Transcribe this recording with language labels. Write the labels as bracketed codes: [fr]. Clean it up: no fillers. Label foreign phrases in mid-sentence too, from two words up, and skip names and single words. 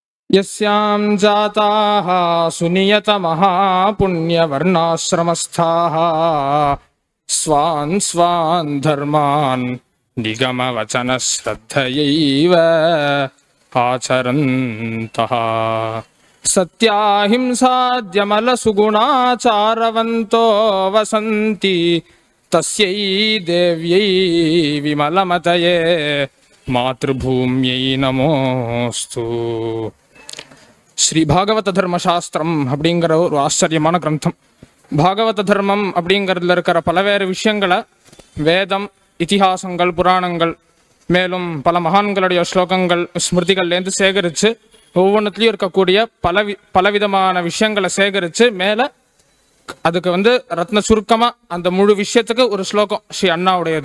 [sa] यस्यां जाताः सुनियतमः पुण्यवर्णाश्रमस्थाः स्वान् स्वान् धर्मान् निगमवचनश्रद्धयैव आचरन्तः सत्याहिंसाद्यमलसुगुणाचारवन्तो वसन्ति तस्यै देव्यै विमलमतये मातृभूम्यै नमोस्तु. [ta] ஸ்ரீ பாகவத தர்ம சாஸ்திரம் அப்படிங்கிற ஒரு ஆச்சரியமான கிரந்தம். பாகவத தர்மம் அப்படிங்கிறதுல இருக்கிற பலவேறு விஷயங்களை வேதம், இதிகாசங்கள், புராணங்கள், மேலும் பல மகான்களுடைய ஸ்லோகங்கள், ஸ்மிருதிகள்லேருந்து சேகரித்து ஒவ்வொன்றுத்துலேயும் இருக்கக்கூடிய பலவிதமான விஷயங்களை சேகரித்து மேலே அதுக்கு ரத்ன சுருக்கமாக அந்த முழு விஷயத்துக்கு ஒரு ஸ்லோகம் ஸ்ரீ அண்ணாவுடையது.